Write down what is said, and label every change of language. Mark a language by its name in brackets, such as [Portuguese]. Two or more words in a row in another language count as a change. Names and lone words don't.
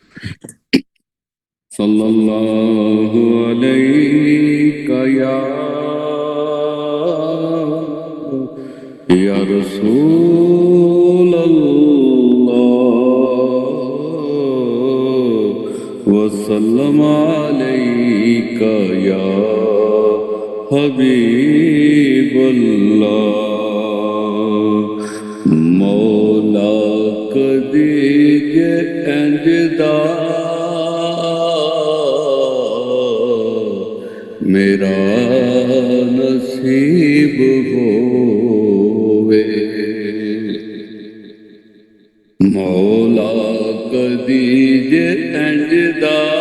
[Arabic] صلى الله عليك يا رسول الله وسلم عليك يا حبيب الله. [Punjabi] مولا کدی انجدا میرا نصیب ہووے مولا کدی جے انجدا